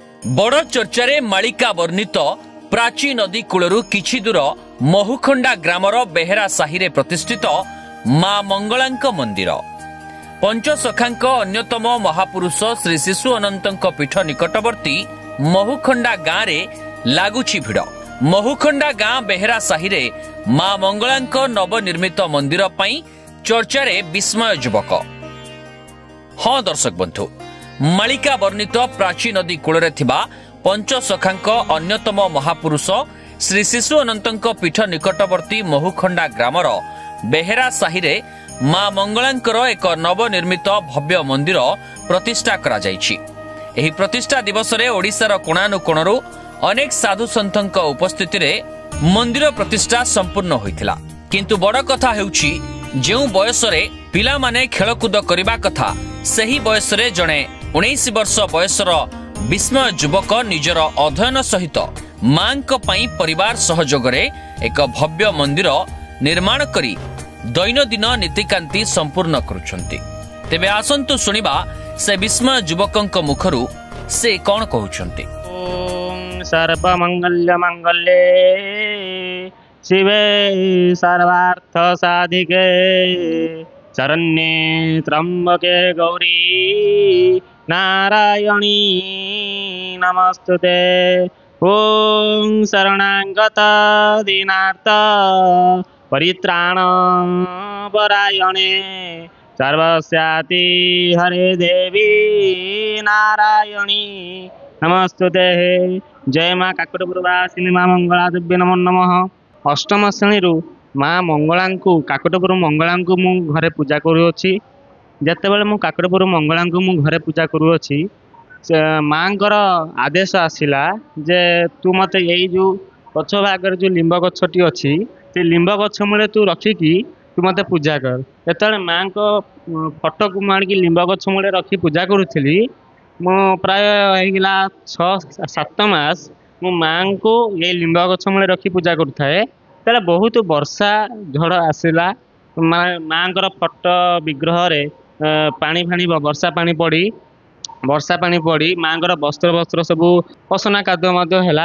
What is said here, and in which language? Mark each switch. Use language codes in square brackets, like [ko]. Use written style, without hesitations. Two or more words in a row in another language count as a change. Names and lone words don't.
[or] ବଡ଼ ଚର୍ଚ୍ଚାରେ ମାଳିକା ବର୍ଣ୍ଣିତ ପ୍ରାଚୀ ନଦୀ କୂଳରୁ କିଛି ଦୂର ମହୁଖଣ୍ଡା ଗ୍ରାମର ବେହେରା ସାହିରେ ପ୍ରତିଷ୍ଠିତ ମା ମଙ୍ଗଳାଙ୍କ ମନ୍ଦିର। ପଞ୍ଚସଖାଙ୍କ ଅନ୍ୟତମ ମହାପୁରୁଷ ଶ୍ରୀ ଶିଶୁ ଅନନ୍ତଙ୍କ ପୀଠ ନିକଟବର୍ତ୍ତୀ ମହୁଖଣ୍ଡା ଗାଁ ରେ ଲାଗୁଛି ଭିଡ଼। ମହୁଖଣ୍ଡା ଗାଁ ବେହେରା ସାହିରେ ମା ମଙ୍ଗଳାଙ୍କ ନବନିର୍ମିତ ମନ୍ଦିର ପାଇଁ ଚର୍ଚ୍ଚାରେ ବିସ୍ମୟ ଯୁବକ। ହଁ ଦର୍ଶକ ବନ୍ଧୁ, ମାଳିକା ବର୍ଣ୍ଣିତ ପ୍ରାଚୀ ନଦୀ କୂଳରେ ଥିବା ପଞ୍ଚସଖାଙ୍କ ଅନ୍ୟତମ ମହାପୁରୁଷ ଶ୍ରୀ ଶିଶୁ ଅନନ୍ତଙ୍କ ପୀଠ ନିକଟବର୍ତ୍ତୀ ମହୁଖଣ୍ଡା ଗ୍ରାମର ବେହେରା ସାହିରେ ମା ମଙ୍ଗଳାଙ୍କର ଏକ ନବନିର୍ମିତ ଭବ୍ୟ ମନ୍ଦିର ପ୍ରତିଷ୍ଠା କରା ଯାଇଛି। ଏହି ପ୍ରତିଷ୍ଠା ଦିବସ ରେ ଓଡ଼ିଶାର କୋଣାନୁକୋଣରୁ ଅନେକ ସାଧୁ ସନ୍ଥଙ୍କ ଉପସ୍ଥିତି ରେ ମନ୍ଦିର ପ୍ରତିଷ୍ଠା ସମ୍ପୂର୍ଣ୍ଣ ହୋଇଥିଲା। କିନ୍ତୁ ବଡ଼ କଥା ହେଉଛି ଯେଉଁ ବୟସ ରେ ପିଲା ମାନେ ଖେଳକୁଦ କରିବା କଥା ସେହି ବୟସ ରେ ଜଣେ 19 ବର୍ଷ ବୟସର ବିସ୍ମୟ ଯୁବକ ନିଜର ଅଧ୍ୟୟନ ସହିତ ମାଙ୍କ ପାଇଁ ପରିବାର ସହଯୋଗ ରେ ଏକ ଭବ୍ୟ ମନ୍ଦିର ନିର୍ମାଣ କରି ଦୈନନ୍ଦିନ ନୀତିକାନ୍ତି ସମ୍ପୂର୍ଣ୍ଣ କରୁଛନ୍ତି। ତେବେ ଆସନ୍ତୁ ଶୁଣିବା ସେ ବିସ୍ମୟ ଯୁବକଙ୍କ ମୁଖରୁ ସେ କଣ କହୁଛନ୍ତି। [sa] ओम सर्वमंगल्य मंगल्ये शिवे सर्वार्थ साधिके शरण्ये त्र्यंबके गौरी नारायणी नमस्तुते। ओम शरणागत दीनार्थ परित्राण परायणे सर्वस्याति हरे देवी नारायणी नमस्तुते। जय मां काकटपुरवासिनी मां मंगला देवी नमो नमः। [or] ଅଷ୍ଟମ ଶ୍ରେଣୀ ମା ମଙ୍ଗଳା କୁ କାକଟପୁର ମଙ୍ଗଳା କୁ ମୁଁ ଘରେ ପୂଜା କରୁଅଛି। ଯେତେବେଳେ ମୁଁ କାକଟପୁର ମଙ୍ଗଳା କୁ ମୁଁ ଘରେ ପୂଜା କରୁଅଛି ମାଙ୍କର ଆଦେଶ ଆସିଲା ଯେ ତୁ ମତେ ଏହି ଯୋ ପଛ ଭାଗର ଯୋ ଲିମ୍ବ ଗଛଟି ଅଛି ସେ ଲିମ୍ବ ଗଛ ମୂଳେ ତୁ ରଖିକି ତୁ ମତେ ପୂଜା କର। ଯେତେବେଳେ ମା କୁ ଫୋଟୋ କୁ ମାରିକି ଲିମ୍ବ ଗଛ ମୂଳେ ରଖି ପୂଜା କରୁଥିଲି ମୁଁ ପ୍ରାୟ ହେଇଗଲା 6-7 ମାସ ମୁଁ ମା କୁ ଏ ଲିମ୍ବ ଗଛ ମୂଳେ ରଖି ପୂଜା କରୁଥାଏ। ତେରେ ବହୁତ ବର୍ଷା ଝଡ଼ ଆସିଲା ମାଙ୍କର ଫୋଟୋ ବିଗ୍ରହ ରେ ପାଣି ଫାଣି ବର୍ଷା ପାଣି ପଡ଼ି ମାଙ୍କର ବସ୍ତ୍ର ବସ୍ତ୍ର ସବୁ ପଶନା କାଦୁଆ ହେ।